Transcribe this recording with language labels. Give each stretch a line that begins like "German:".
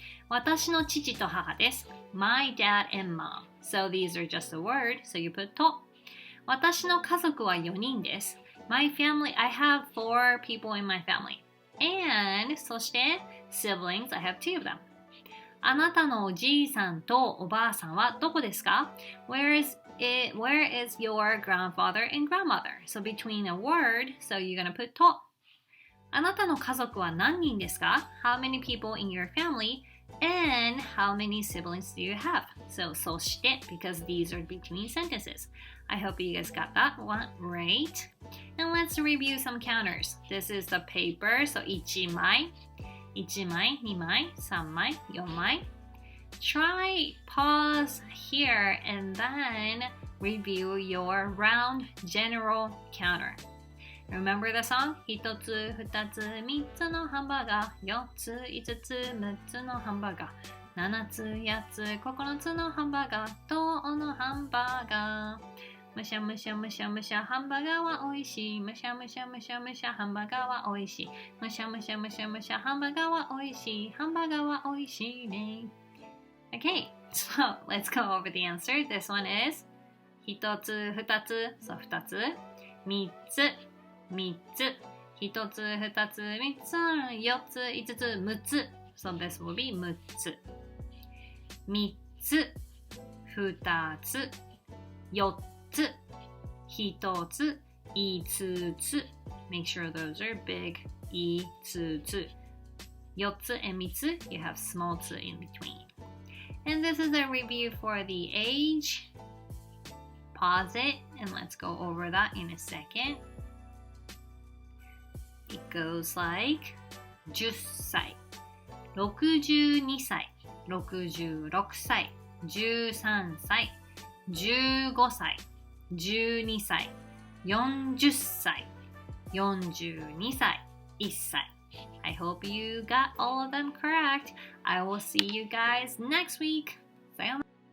Japanese: 私の父と母です。
English: My dad and mom. So these are just a word, so you put と。
Japanese: 私の家族は4人です。
English: My family, I have 4 people in my family. And そして siblings, I have 2 of them.
Japanese: あなたのおじいさんとおばあさんはどこですか？
English: Where is your grandfather and grandmother? So between a word, so you're gonna put と。
Japanese: あなたの家族は何人ですか？
English: How many people in your family? And how many siblings do you have? So そして because these are between sentences. I hope you guys got that one right. And let's review some counters. This is the paper, so 1枚、1枚、2枚、3枚、4枚。 Try pause here and then review your round general counter. Remember the song?
Japanese: 1つ、2つ、3つのハンバーガー、4つ、5つ、6つのハンバーガー、7つ、8つ、9つのハンバーガー、とのハンバーガー。むしゃむしゃむしゃむしゃハンバーガーはおいしい。むしゃむしゃむしゃむしゃハンバーガーはおいしい。むしゃむしゃむしゃむしゃハンバーガーはおいしい。ハンバーガーはおいしいね。
English: Okay, so let's go over the answer. This one is
Japanese: 1つ、2つ、そう2つ、3つ、3つ、1つ、2つ、3つ、4つ、5つ、6つ。
English: So this will be
Japanese: 6つ。3つ、2つ、4つ、1つ、5つ。
English: Make sure those are big 5つ。 4つ and 3つ you have small つ in between.And this is a review for the age. Pause it and let's go over that in a second. It goes like
Japanese: 10歳、62歳、66歳、13歳、15歳、12歳、40歳、42歳、1歳。
English: I hope you got all of them correct. I will see you guys next week. Sayonara.